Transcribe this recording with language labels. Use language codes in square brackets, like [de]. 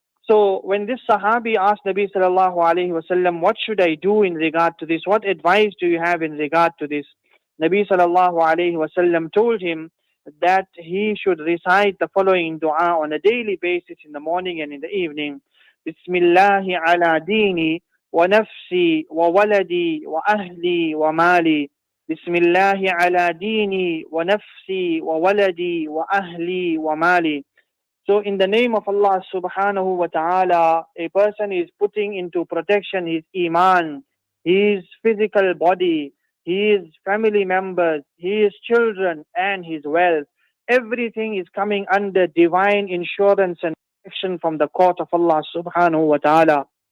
[en] So when this Sahabi asked Nabi sallallahu alaihi wasallam, what should I do in regard to this? What advice do you have in regard to this? Nabi sallallahu alaihi wasallam told him that he should recite the following dua on a daily basis in the morning and in the evening. [ar] Bismillahi ala dini ونفسي وولدي وأهلي ومالي. بسم الله على ديني ونفسي وولدي وأهلي ومالي. [en] So in the name of Allah subhanahu wa ta'ala, a person is putting into protection his iman, his physical body, his family members, his children, and his wealth. Everything is coming under divine insurance and protection from the court of Allah subhanahu wa ta'ala.